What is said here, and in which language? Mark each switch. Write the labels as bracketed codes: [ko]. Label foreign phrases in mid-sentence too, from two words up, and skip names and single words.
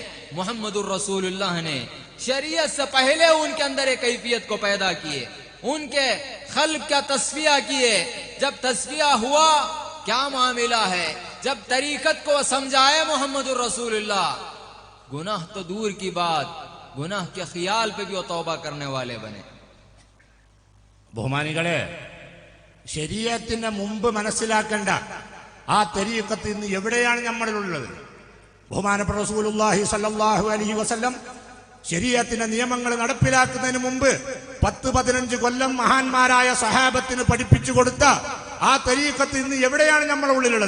[hi] मुहम्मदुर रसूलुल्लाह ने शरीयत से पहले उनके अंदर एक कैफियत को पैदा किए, उनके क़ल्ब का तस्फिया किए। जब तस्फिया हुआ, क्या मामला है? जब तरीकत को समझाए मोहम्मदुर रसूलुल्लाह, गुनाह तो दूर की बात, गुनाह के ख्याल पे भी वो तौबा करने वाले बने। [ml] ബഹുമാനികളെ, ശരീഅത്തിന് മുമ്പ് മനസ്സിലാക്കേണ്ട ആ തരീഖത്ത് ഇന്ന് എവിടെയാണ് നമ്മളിലുള്ളത്? ബഹുമാനപ്പെട്ട [ar] رسول الله صلى الله عليه وسلم [ml] ശരീഅത്തിന്റെ നിയമങ്ങൾ നടപ്പിലാക്കുന്നതിന് മുമ്പ് 10, 15 കൊല്ലം മഹാന്മാരായ സഹാബത്തിന് പഠിപ്പിച്ചു കൊടുത്ത ആ തരീഖത്ത് ഇന്ന് എവിടെയാണ് നമ്മുടെ ഉള്ളിലുള്ളത്?